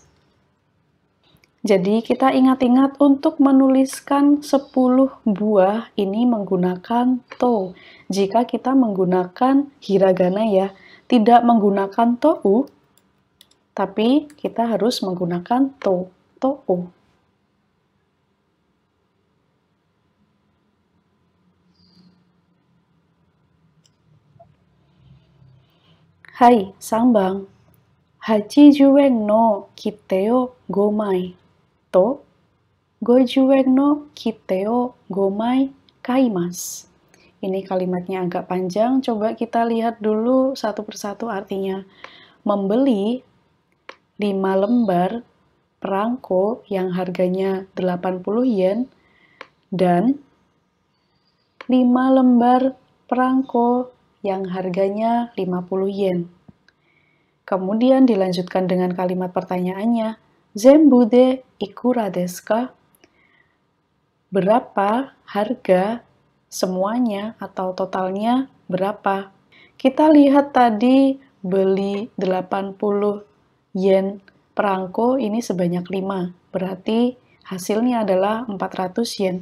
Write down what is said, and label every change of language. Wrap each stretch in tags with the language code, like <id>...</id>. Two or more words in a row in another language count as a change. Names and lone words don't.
<id>Jadi kita ingat-ingat untuk menuliskan 10 buah ini menggunakan to. Jika kita menggunakan hiragana ya, tidak menggunakan tou, tapi kita harus menggunakan to, to.</id> <ja>はい、三番. 80 円の切手を5枚と50円の切手を5枚買います.</ja> <id>Ini kalimatnya agak panjang, coba kita lihat dulu satu persatu artinya. Membeli 5 lembar perangko yang harganya 80 yen dan 5 lembar perangko yang harganya 50 yen. Kemudian dilanjutkan dengan kalimat pertanyaannya,</id> <ja>全部でいくらですか?</ja> <id>Berapa harga semuanya atau totalnya berapa? Kita lihat tadi beli 80 yen perangko ini sebanyak 5, berarti hasilnya adalah 400 yen.</id>